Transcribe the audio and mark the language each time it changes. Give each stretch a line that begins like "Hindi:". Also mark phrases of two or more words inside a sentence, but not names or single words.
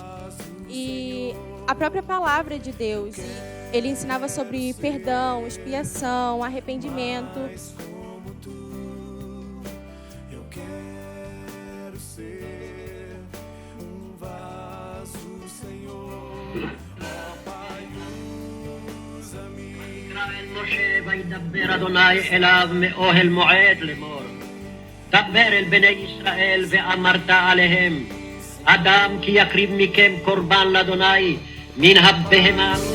Portuguese: E a própria palavra de Deus, ele ensinava sobre perdão, expiação, arrependimento. Eu quero ser um vaso, Senhor. Ó Pai, usa-me.
Hebrew: משה וידבר אדוני אליו מאוהל מועד לאמור. דבר אל בני ישראל ואמרת עליהם, אדם כי יקריב מכם קורבן לאדוני מן הבהמה.